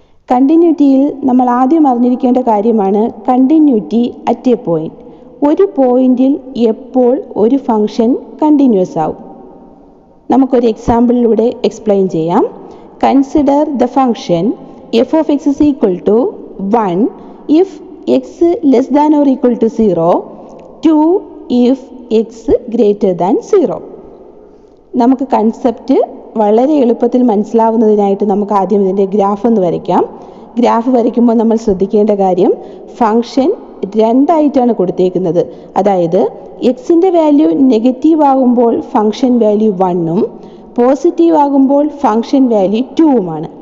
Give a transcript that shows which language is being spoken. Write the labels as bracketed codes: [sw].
[ml] കണ്ടിന്യൂറ്റിയിൽ നമ്മൾ ആദ്യം അറിഞ്ഞിരിക്കേണ്ട കാര്യമാണ് കണ്ടിന്യൂറ്റി അറ്റ് എ പോയിന്റ്. ഒരു പോയിന്റിൽ എപ്പോൾ ഒരു ഫംഗ്ഷൻ കണ്ടിന്യൂസ് ആവും. നമുക്കൊരു എക്സാമ്പിളിലൂടെ എക്സ്പ്ലെയിൻ ചെയ്യാം. [en] Consider the function f of x is equal to 1 if x less than or equal to 0, 2 if x greater than 0. [ml] നമുക്ക് കൺസെപ്റ്റ് വളരെ എളുപ്പത്തിൽ മനസ്സിലാവുന്നതിനായിട്ട് നമുക്ക് ആദ്യം ഇതിൻ്റെ ഗ്രാഫ് ഒന്ന് വരയ്ക്കാം. ഗ്രാഫ് വരയ്ക്കുമ്പോൾ നമ്മൾ ശ്രദ്ധിക്കേണ്ട കാര്യം, ഫംഗ്ഷൻ രണ്ടായിട്ടാണ് കൊടുത്തേക്കുന്നത്. അതായത് എക്സിൻ്റെ വാല്യൂ നെഗറ്റീവ് ആകുമ്പോൾ ഫംഗ്ഷൻ വാല്യൂ 1ഉം പോസിറ്റീവ് ആകുമ്പോൾ ഫംഗ്ഷൻ വാല്യൂ 2ഉമാണ്.